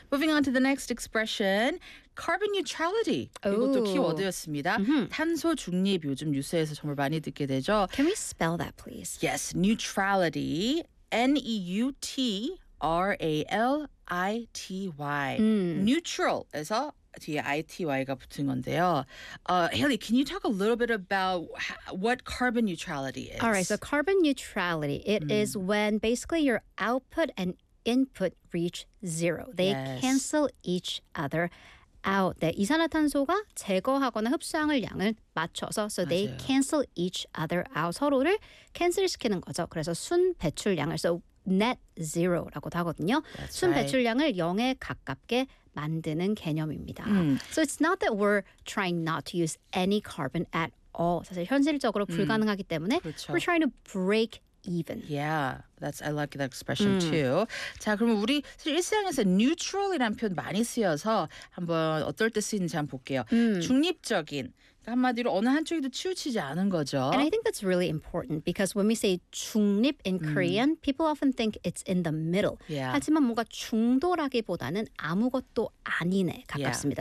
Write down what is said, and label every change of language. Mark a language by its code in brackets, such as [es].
[en] Moving on to the next expression, carbon neutrality. Ooh. [ko] 이것도 키워드였습니다. Mm-hmm. 탄소 중립, 요즘 뉴스에서 정말 많이 듣게 되죠. [en] Can we spell that, please? Yes, neutrality, neutrality. Mm. [ko] Neutral에서 뒤에 ITY가 붙은 건데요. [en] Haley, can you talk a little bit about what carbon neutrality is? All right, so carbon neutrality, it is when basically your output and input reach zero. They yes. cancel each other out. [ko] 네, 이산화탄소가 제거하거나 흡수량을 양을 맞춰서 [en] so they [ko] 맞아요. [en] Cancel each other out. [ko] 서로를 캔슬시키는 거죠. 그래서 순배출량을 [en] so net zero [ko] 라고도 하거든요. [en] That's [ko] 순배출량을 0에 가깝게 만드는 개념입니다. [en] So it's not that we're trying not to use any carbon at all. [ko] 사실 현실적으로 불가능하기 때문에 그렇죠. [en] we're trying to break even. Yeah, that's I like that expression too. [ko] 자, 그러면 우리 일상에서 neutral이라는 표현 많이 쓰여서 한번 어떨 때 쓰이는지 한번 볼게요. 중립적인. 한마디로 어느 한쪽에도 치우치지 않은 거죠. [en] And I think that's really important because when we say 중립 in Korean, people often think it's in the middle. Yeah. [ko] 하지만 뭔가 중도라기보다는 아무것도 아니네 가깝습니다.